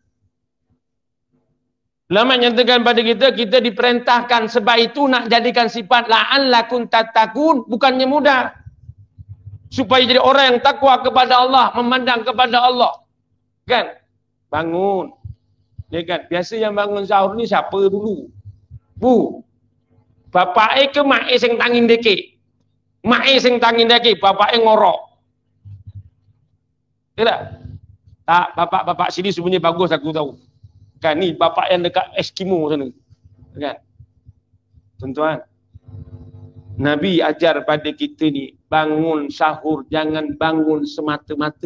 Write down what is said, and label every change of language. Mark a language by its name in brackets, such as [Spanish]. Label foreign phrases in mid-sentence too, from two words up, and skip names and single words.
[Malay] Ulama nyatakan pada kita diperintahkan, sebab itu nak jadikan sifat [Arabic] لعلكم تتقون [Malay] bukannya mudah. Supaya jadi orang yang takwa kepada Allah, memandang kepada Allah. Kan? Bangun. Ya kan? Biasa yang bangun sahur ni siapa dulu? Bu. [Javanese] Bapak ke mak sing tangin deke. Mak sing tangin deke, bapak ngorok. [Malay] Tidak? Tak, bapak sini sebenarnya bagus aku tahu. Kan ni bapak yang dekat Eskimo sana. Kan? Tuan-tuan, Nabi ajar pada kita ni, bangun sahur, jangan bangun semata-mata.